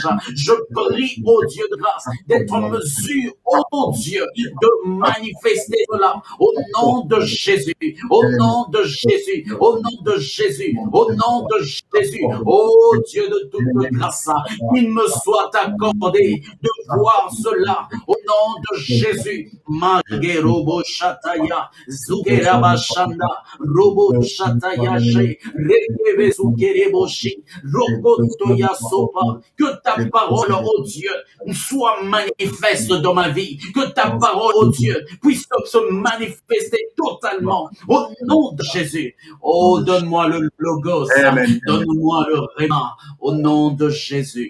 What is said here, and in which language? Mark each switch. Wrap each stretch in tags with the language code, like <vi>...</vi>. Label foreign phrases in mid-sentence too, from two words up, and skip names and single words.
<fr>Je prie, ô Dieu de grâce, d'être en mesure, ô Dieu, de manifester cela au nom de Jésus, au nom de Jésus, au nom de Jésus, au nom de Jésus, ô Dieu de toute grâce, qu'il me soit accordé de voir cela au nom de Jésus. Mage robo shataya, zugeraba shanda, robo shataya she, rekeve zukereboshi, rokotoya sopa, que ta parole, ô Dieu, soit manifeste dans ma vie, que ta parole, ô Dieu, puisse se manifester totalement au nom de Jésus. Oh, donne-moi le logos, donne-moi le réma, au nom de Jésus.</fr>